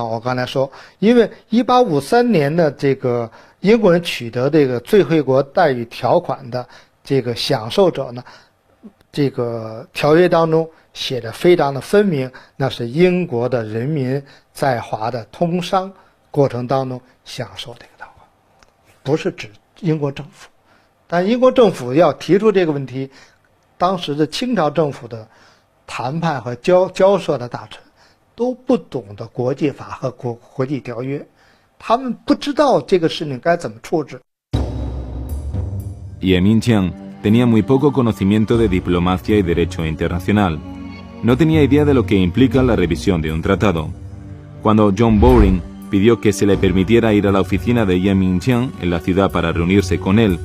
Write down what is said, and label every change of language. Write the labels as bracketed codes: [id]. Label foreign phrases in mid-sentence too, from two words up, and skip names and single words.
[zh] 我刚才说，因为1853年的这个英国人取得这个最惠国待遇条款的这个享受者呢，这个条约当中写的非常的分明，那是英国的人民在华的通商过程当中享受这个条款，不是指英国政府。但英国政府要提出这个问题，当时的清朝政府的谈判和交涉的大臣都不懂得国际法和国际条约，他们不知道这个事情该怎么处置。 [es] Ye Mingqiang tenía muy poco conocimiento de diplomacia y derecho internacional. No tenía idea de lo que implica la revisión de un tratado. Cuando John Bowring pidió que se le permitiera ir a la oficina de Ye Mingqian en la ciudad para reunirse con él.